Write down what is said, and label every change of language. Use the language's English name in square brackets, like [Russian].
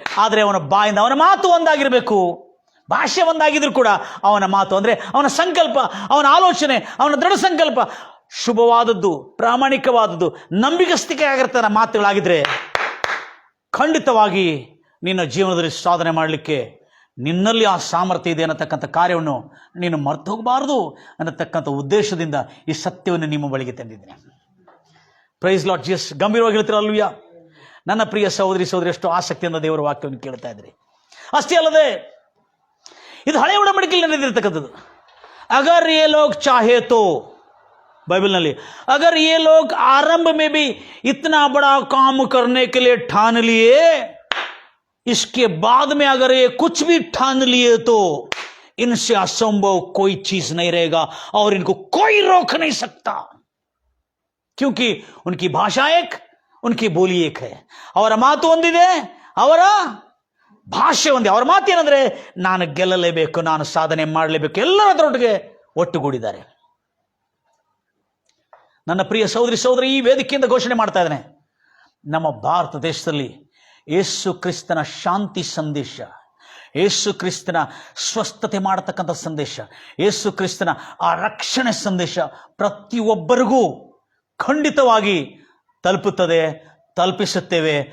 [Kannada] ಆದರೆ ಅವನ ಬಾಯಿಂದ, ಅವನ ಮಾತು ಒಂದಾಗಿರಬೇಕು. ಭಾಷೆ ಒಂದಾಗಿದ್ರು ಕೂಡ ಅವನ ಮಾತು ಅಂದರೆ ಅವನ ಸಂಕಲ್ಪ, ಅವನ ಆಲೋಚನೆ, ಅವನ ದೃಢ ಸಂಕಲ್ಪ ಶುಭವಾದದ್ದು, ಪ್ರಾಮಾಣಿಕವಾದದ್ದು, ನಂಬಿಕಸ್ತಿಕೆ ಆಗಿರ್ತಾನೆ ಮಾತುಗಳಾಗಿದ್ರೆ ಖಂಡಿತವಾಗಿ ನಿನ್ನ ಜೀವನದಲ್ಲಿ ಸಾಧನೆ ಮಾಡಲಿಕ್ಕೆ ನಿನ್ನಲ್ಲಿ ಆ ಸಾಮರ್ಥ್ಯ ಇದೆ ಅನ್ನತಕ್ಕಂಥ ಕಾರ್ಯವನ್ನು ನೀನು ಮರೆತು ಹೋಗಬಾರದು ಅನ್ನತಕ್ಕಂಥ ಉದ್ದೇಶದಿಂದ ಈ ಸತ್ಯವನ್ನು ನಿಮ್ಮ ಬಳಿಗೆ ತಂದಿದ್ದೇನೆ. [English] Praise Lord Jesus. [Kannada] ಗಂಭೀರವಾಗಿ ಹೇಳ್ತೀರಲ್ವಯ್ಯ. ನನ್ನ ಪ್ರಿಯ ಸಹೋದರಿ ಎಷ್ಟು ಆಸಕ್ತಿಯಿಂದ ದೇವರ ವಾಕ್ಯವನ್ನು ಕೇಳ್ತಾ ಇದ್ರಿ. ಅಷ್ಟೇ ಅಲ್ಲದೆ ಇದು ಹಳೆ ಒಡಂಬಡಿಕೆಯಲ್ಲಿ ನಡೆದಿರ್ತಕ್ಕಂಥದ್ದು. [Hindi] ಅಗರ್ ಯೇ ಲೋಗ್ ಚಾಹೆ ತೋ, बाइबल अगर ये लोग आरंभ में भी इतना बड़ा काम करने के लिए ठान लिए, इसके बाद में अगर ये कुछ भी ठान लिए तो इनसे असंभव कोई चीज नहीं रहेगा और इनको कोई रोक नहीं सकता, क्योंकि उनकी भाषा एक, उनकी बोली एक है. [Kannada] ಅವರ ಮಾತು ಒಂದಿದೆ, ಅವರ ಭಾಷೆ ಒಂದೇ. ಅವರ ಮಾತೇನಂದ್ರೆ ನಾನು ಗೆಲ್ಲಲೇಬೇಕು, ನಾನು ಸಾಧನೆ ಮಾಡಲೇಬೇಕು, ಎಲ್ಲರೊಟ್ಟಿಗೆ ಒಟ್ಟುಗೂಡಿದ್ದಾರೆ. ನನ್ನ ಪ್ರಿಯ ಸಹೋದರಿ ಈ ವೇದಿಕೆಯಿಂದ ಘೋಷಣೆ ಮಾಡ್ತಾ ಇದ್ದೇನೆ, ನಮ್ಮ ಭಾರತ ದೇಶದಲ್ಲಿ ಯೇಸು ಕ್ರಿಸ್ತನ ಶಾಂತಿ ಸಂದೇಶ, ಯೇಸು ಕ್ರಿಸ್ತನ ಸ್ವಸ್ಥತೆ ಮಾಡತಕ್ಕಂಥ ಸಂದೇಶ, ಯೇಸು ಕ್ರಿಸ್ತನ ಆ ರಕ್ಷಣೆ ಸಂದೇಶ ಪ್ರತಿಯೊಬ್ಬರಿಗೂ ಖಂಡಿತವಾಗಿ ತಲುಪುತ್ತದೆ, ತಲುಪಿಸುತ್ತೇವೆ.